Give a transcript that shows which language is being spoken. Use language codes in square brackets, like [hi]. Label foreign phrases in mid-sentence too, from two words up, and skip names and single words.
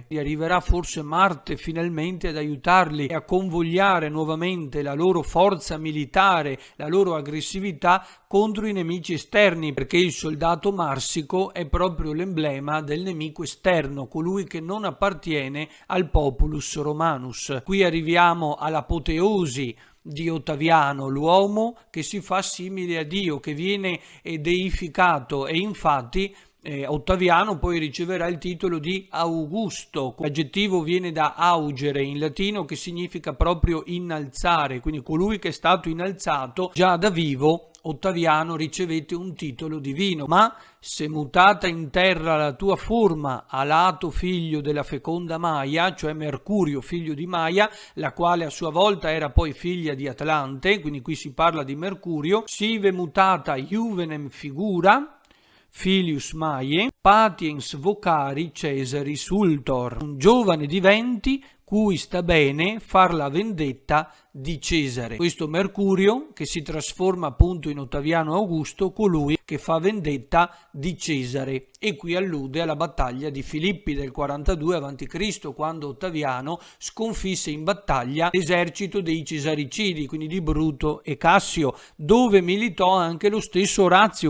[it] E arriverà forse Marte finalmente ad aiutarli e a convogliare nuovamente la loro forza militare, la loro aggressività contro i nemici esterni, perché il soldato marsico è proprio l'emblema del nemico esterno, colui che non appartiene al [la] populus romanus. [it] Qui arriviamo all'apoteosi di Ottaviano, l'uomo che si fa simile a Dio, che viene deificato, e infatti Ottaviano poi riceverà il titolo di Augusto. L'aggettivo viene da augere in latino, che significa proprio innalzare, quindi colui che è stato innalzato. Già da vivo Ottaviano ricevette un titolo divino. Ma se mutata in terra la tua forma, Alato figlio della feconda Maia, cioè Mercurio figlio di Maia, la quale a sua volta era poi figlia di Atlante, quindi qui si parla di Mercurio, [la] sive mutata juvenem figura, Filius Maiae, patiens vocari Cesari sultor, [it] un giovane di 20 cui sta bene far la vendetta di Cesare. Questo Mercurio che si trasforma appunto in Ottaviano Augusto, colui che fa vendetta di Cesare, e qui allude alla battaglia di Filippi del 42 a.C., quando Ottaviano sconfisse in battaglia l'esercito dei Cesaricidi, quindi di Bruto e Cassio, dove militò anche lo stesso Orazio.